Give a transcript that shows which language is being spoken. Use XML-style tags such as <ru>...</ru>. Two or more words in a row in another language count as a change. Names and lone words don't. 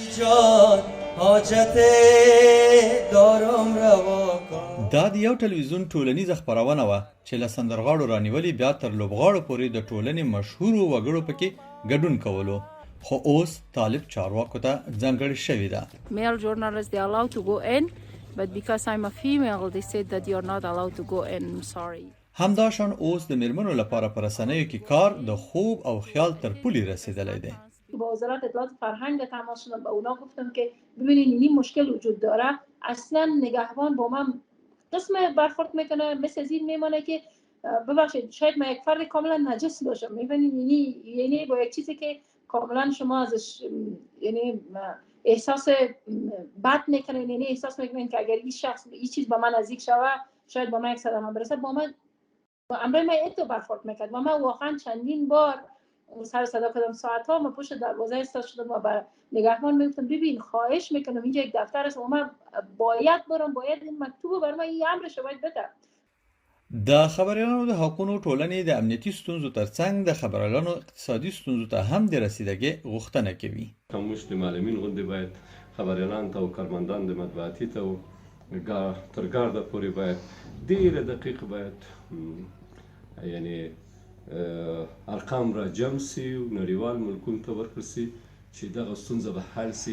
<ps>دا د یو ټلویزیون ټولنیزه خپرونه وه چې له سندرغاړو رانیولې بیا تر لوبغاړو پورې د ټولنې مشهورو وګړو پکې ګډون کولو، خو اوس طالب چارواکو ته ځانګړې شوې ده.</ps> <en>Male journalists they are allowed to go in, but because I'm a female they said that you're not allowed to go in. I'm sorry.</en> <ps>همداشان اوس د میرمنو لپاره پر رسنیو کې کار د خوب او خیال تر پولې رسیدلی دی.</ps> <fa>با وزارت اطلاعات فرهنگ تماس شدم، به اونا گفتم که ببینید این مشکل وجود داره، اصلا نگهبان با من قسم برخورد میکنه مثل از این میمانه که ببخشید شاید من یک فرد کاملا نجس باشم. میبینید یعنی با یک چیزی که کاملا شما ازش یعنی احساس بد میکنین، یعنی احساس میکنین که اگر این شخص این چیز با من نزدیک شوه شاید با من یک صدمه برسه، با من امروز من اتو برخورد میکرد و من واقعا چندین بار سر صدا کردم، ساعتها من پشت دروازه ایستاده شدم و بر نگهبان میگفتم ببین خواهش میکنم اینجا یک دفتر است و من باید برم، باید این مکتوب بر من این امرش باید بده.</fa> <ps>د خبريالانو د حقوقو ټولنې د امنیتي ستونزو ترڅنګ د خبريالانو اقتصادي ستونزو ته هم د رسیدګۍ غوښتنه کوي. کومش د معلمین غونډې باید خبريالان ته او کارمندان د مطبوعاتي ته تر ګارده پورې باید ډېره دقیق باید یعنی ارقام را جمع سي او نړیوال ملکونو ته ورکړل سي چې دغه ستونزه به حل سي.</ps>